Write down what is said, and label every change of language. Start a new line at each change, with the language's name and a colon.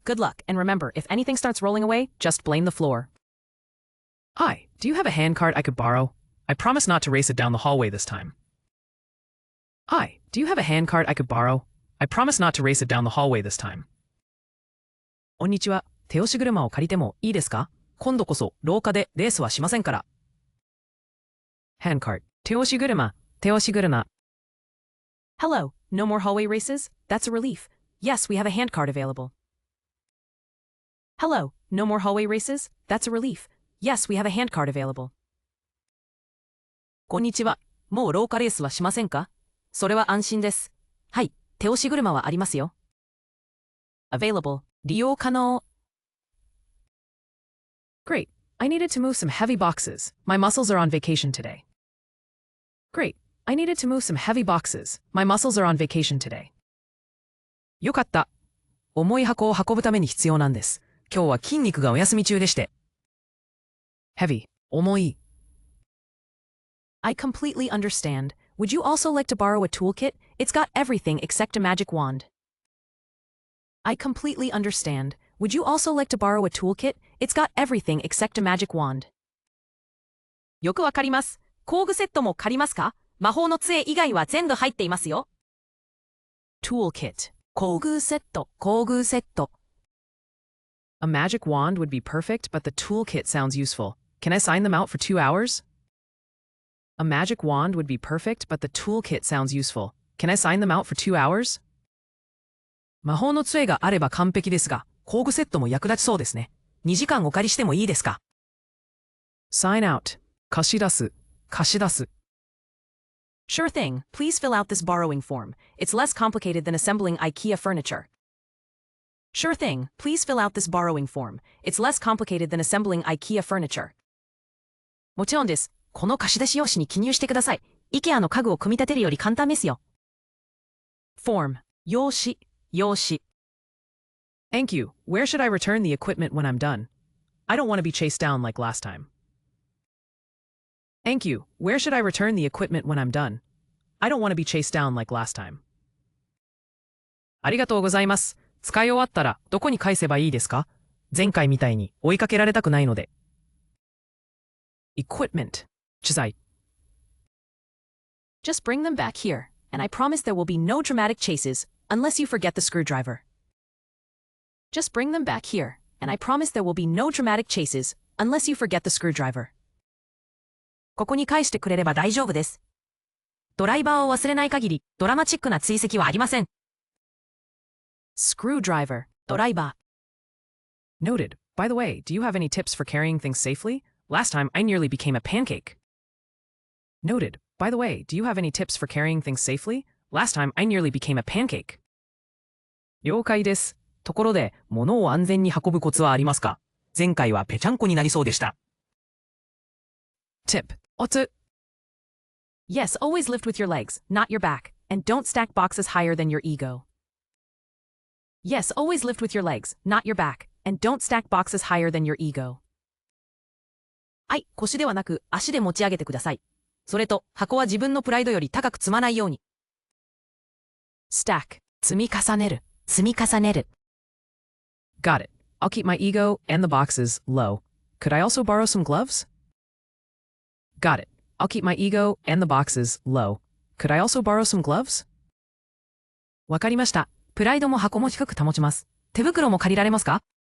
English: Good luck, and remember, if anything starts rolling away, just blame the floor. Hi, do you have a handcart I could borrow? I promise not to race it down the hallway this time. Hi, do you have a handcart I could borrow? I promise not to race it down the hallway this time.
Japanese: こんにちは。手押し車を借りてもいいですか？今度こそ廊下でレースはしませんから。 Handcart. 手押し車。手押し車。
English: Hello, no more hallway races? That's a relief. Yes, we have a handcart available. Hello, no more hallway races? That's a relief. Yes, we have a handcart available.
Japanese: こんにちは。もう廊下レースはしませんか？それは安心です。はい、手押し車はありますよ。 Available. 利用可能。
English: Great. I needed to move some heavy boxes. My muscles are on vacation today. Great. I needed to move some heavy boxes. My muscles are on vacation today.
Japanese: よかった。重い箱を運ぶために必要なんです。今日は筋肉がお休み中でして。 Heavy. 重い。
English: I completely understand. Would you also like to borrow a toolkit? It's got everything except a magic wand. I completely understand. Would you also like to borrow a toolkit? It's got everything except a magic wand.
Japanese: よくわかります。工具セットも借りますか？魔法の杖以外は全部入っていますよ。
English: Toolkit.
Japanese: 工具セット、工具セット。
English: A magic wand would be perfect, but the toolkit sounds useful. Can I sign them out for 2 hours? A magic wand would be perfect, but the toolkit sounds useful. Can I sign them out for 2 hours?
Japanese: 魔法の杖があれば完璧ですが、工具セットも役立ちそうですね。 2時間お借りしてもいいですか？ Sign out. 貸し出す。貸し出す。
English: Sure thing. Please fill out this borrowing form. It's less complicated than assembling IKEA furniture. Sure thing. Please fill out this borrowing form. It's less complicated than assembling IKEA furniture.
Japanese: もちろんです。この貸し出し用紙に記入してください。IKEA の家具を組み立てるより簡単ですよ。 Form. 用紙。用紙。
English: Thank you. Where should I return the equipment when I'm done? I don't want to be chased down like last time. Thank you. Where should I return the equipment when I'm done? I don't want to be chased down like last time.
Japanese: ありがとうございます。使い終わったらどこに返せばいいですか？前回みたいに追いかけられたくないので。 Equipment. 機材。
English: Just bring them back here, and I promise there will be no dramatic chases, unless you forget the screwdriver. Just bring them back here, and I promise there will be no dramatic chases, unless you forget the screwdriver.
Japanese: ここに返してくれれば大丈夫です。ドライバーを忘れない限り、ドラマチックな追跡はありません。 Screwdriver. ドライバ
English: ー。 Noted. By the way, do you have any tips for carrying things safely? Last time, I nearly became a pancake. Noted. By the way, do you have any tips for carrying things safely? Last time I nearly became a pancake.
Japanese: 了解です。ところで、物を安全に運ぶコツはありますか？前回はぺちゃんこになりそうでした。 Tip. おつ。
English: Yes, always lift with your legs, not your back, and don't stack boxes higher than your ego. Yes, always lift with your legs, not your back, and don't stack boxes higher than your ego.
Japanese: はい、腰ではなく足で持ち上げてください。それと、箱は自分のプライドより高く積まないように。 stack 積み重ねる、積み重ねる。
English: Got it. I'll keep my ego and the boxes low. Could I also borrow some gloves? Got it. I'll keep my ego and the boxes low. Could I also borrow some gloves?
Japanese: わかりました。プライドも箱も低く保ちます。手袋も借りられますか？